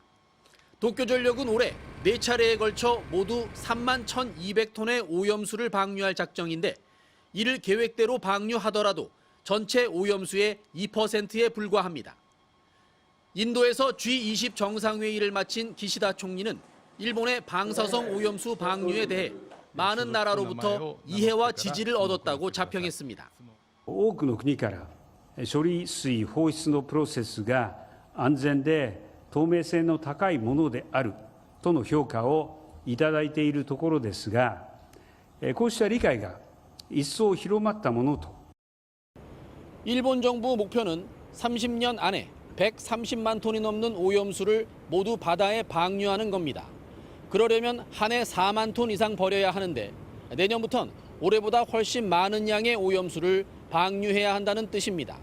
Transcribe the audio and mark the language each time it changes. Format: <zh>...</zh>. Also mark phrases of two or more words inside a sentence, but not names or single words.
<ko>도쿄전력은 올해 4차례에 걸쳐 모두 3만 1,200톤의 오염수를 방류할 작정인데 이를 계획대로 방류하더라도 전체 오염수의 2%에 불과합니다. 인도에서 G20 정상회의를 마친 기시다 총리는 일본의 방사성 오염수 방류에 대해 많은 나라로부터 이해와 지지를 얻었다고 자평했습니다.</ko> <ja>多くの国から処理水放出のプロセスが安全で透明性の高いものであるとの評価をいただいているところですが、こうした理解が一層広まったものと</ja> <ko>일본 정부 목표는 30년 안에 130만 톤이 넘는 오염수를 모두 바다에 방류하는 겁니다. 그러려면 한 해 4만 톤 이상 버려야 하는데 내년부턴 올해보다 훨씬 많은 양의 오염수를 방류해야 한다는 뜻입니다.</ko>